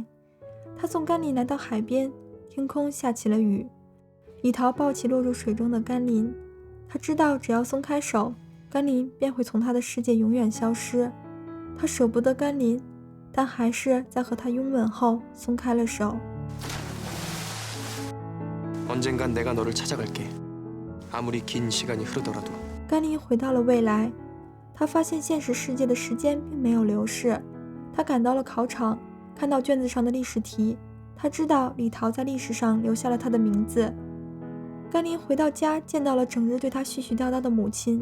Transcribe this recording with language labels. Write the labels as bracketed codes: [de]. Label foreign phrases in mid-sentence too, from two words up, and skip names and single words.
[zh] 他送甘霖来到海边，天空下起了雨。李桃抱起落入水中的甘霖，他知道只要松开手，甘霖便会从他的世界永远消失。他舍不得甘霖，但还是在和他拥吻后松开了手。 [ko] 언젠간 내가 너를 찾아갈게. 아무리 긴 시간이 흐르더라도. [zh] 甘霖回到了未来，他发现现实世界的时间并没有流逝。他赶到了考场，看到卷子上的历史题，他知道李桃在历史上留下了他的名字。甘霖回到家，见到了整日对他絮絮叨叨的母亲。